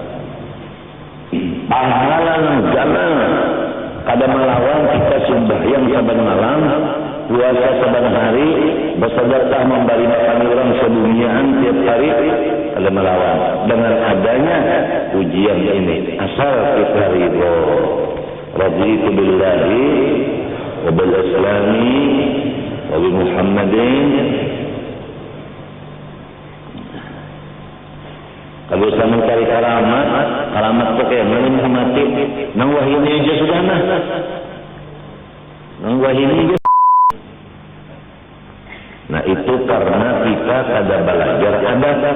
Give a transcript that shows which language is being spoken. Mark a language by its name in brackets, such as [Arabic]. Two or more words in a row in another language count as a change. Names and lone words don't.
[Banjar] Pahala jana kada melawan kita sembahyang saban malam, puasa saban hari, bersedekah memberi makan orang seduniaan tiap hari, kada melawan dengan adanya ujian ini. Asal kita ridho. [Arabic] Raditu billahi wa bil islami wa bi Muhammadin. [Banjar] Kalau saya mencari karamat itu kayak mana mati, nang wahini aja sudah nah, nang wahini aja. Nah itu karena kita kada belajar adab.